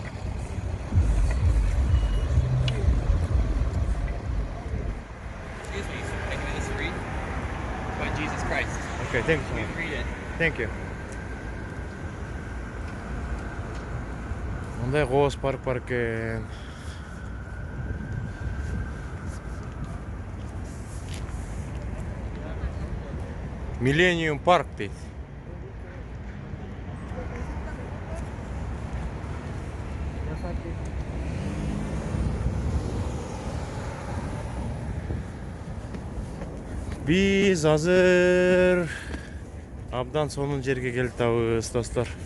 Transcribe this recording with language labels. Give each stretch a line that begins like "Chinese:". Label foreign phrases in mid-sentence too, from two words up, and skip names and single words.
English: Excuse me, so taking this to read about Jesus Christ. Okay, thank We you. read it. Thank you.
Kyrgyz: Мындай кооз парк бар экен. Millennium парк дейт. Биз азыр абдан сонун жерге келип атабыз, достор.